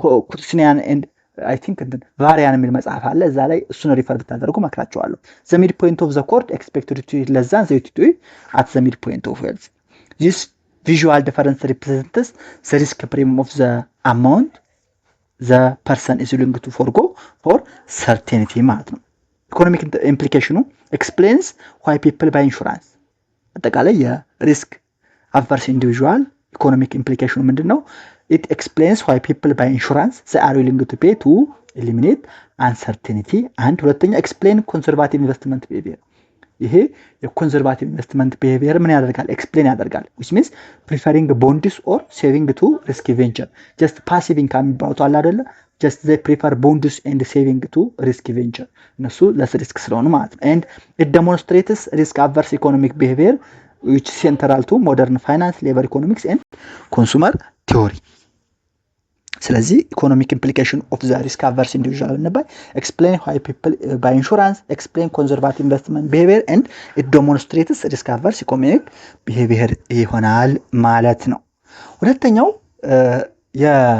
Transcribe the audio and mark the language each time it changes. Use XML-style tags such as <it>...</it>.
<en>ኩርሲኒያን ኤንድ I think</en> <am>ቫሪያን የሚል መጽሐፍ አለ እዛ ላይ እሱን ሪፈር ብታደርጉ መክራችኋለሁ።</am> <en>the midpoint of the chord expected to be less than the utility at the midpoint of wealth. This visual difference represents the risk premium of the amount the person is willing to forgo for certainty</en> <am>ማለት ነው።</am> <en>ኢኮኖሚክ ኢምፕሊኬሽኑ explains why people buy insurance።</en> <am>አጠቃላይ የሪስክ አቨርስ ኢንዲቪጁዋል ኢኮኖሚክ ኢምፕሊኬሽኑ ምንድነው?</am> <en>It explains why people buy insurance. They are willing to pay to eliminate uncertainty. And</en> <am>ሁለተኛ</am> <en>explain conservative investment behavior.</en> <am>ይሄ የኮንሰርቫቲቭ ኢንቨስትመንት ቢሄቪየር ምን ያደርጋል? ኤክስፕሌን ያደርጋል።</am> <en>which means preferring bonds or saving to risky venture. just passive income</en> <am>የሚባሉት አለ አይደለ?</am> <en>just they prefer bonds and saving to risk venture</en> <am>እነሱ ለሪስክ ስለሆኑ ማለት ነው</am> <en>and it demonstrates risk averse economic behavior which central to modern finance labor economics and consumer theory</en> <am>ስለዚህ</am> <en>ኢኮኖሚክ ኢምፕሊኬሽን ኦፍ ዘ ሪስክ አቨርስ ኢንዲቪጁዋል</en> <am>ነበር</am> <en>explain why people buy insurance explain conservative investment behavior and it demonstrates risk averse economic behavior</en> <am>ይሆናል ማለት ነው ሁለተኛው የ</am>